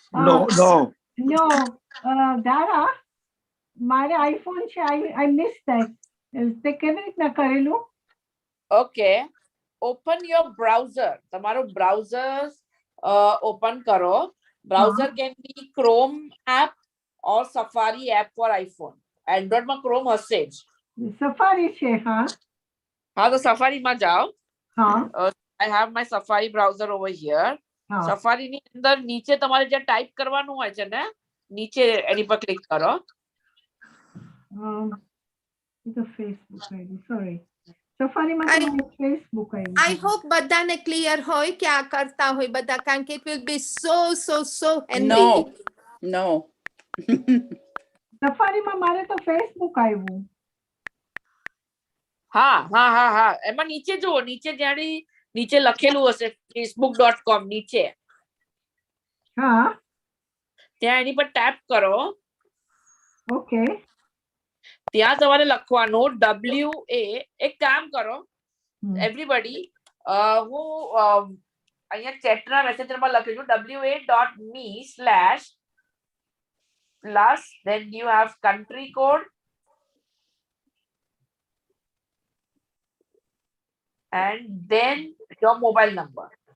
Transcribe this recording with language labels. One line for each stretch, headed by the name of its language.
English: No, Dara,
Gujarati: મારે iPhone છે,
English: I missed that.
Gujarati: તે કેવી રીતના કરેલું?
English: Okay, open your browser.
Gujarati: તમારો browser open કરો.
English: Browser can be Chrome app or Safari app for iPhone.
Gujarati: Android માં Chrome હશે જ. સફારી છે, હા. હા, તો Safari માં જાઓ.
English: I have my Safari browser over here.
Gujarati: Safari ની અંદર નીચે તમારે જે ટાઈપ કરવાનું હોય છે ને, નીચે એની પર ક્લિક કરો.
English: The Facebook ID, sorry.
Gujarati: સફારીમાં તમારે ફેસબુક આવ્યું.
English: I hope
Gujarati: બધાને ક્લિયર હોય કે આ કરતા હોય બધા, કારણ કે
English: it will be so handy. No.
Gujarati: સફારીમાં મારે તો ફેસબુક આવ્યું. હા એમાં નીચે જુઓ, નીચે જ્યારે નીચે લખેલું હશે facebook.com નીચે, હા ત્યાં એની પર ટેપ કરો. ઓકે. ત્યાં તમારે લખવાનું WA. એક કામ કરો એવરીબડી, હું અહીંયા ચેટના મેસેજરમાં લખી દઉં wa.me/plus,
English: then you have country code and then your mobile number.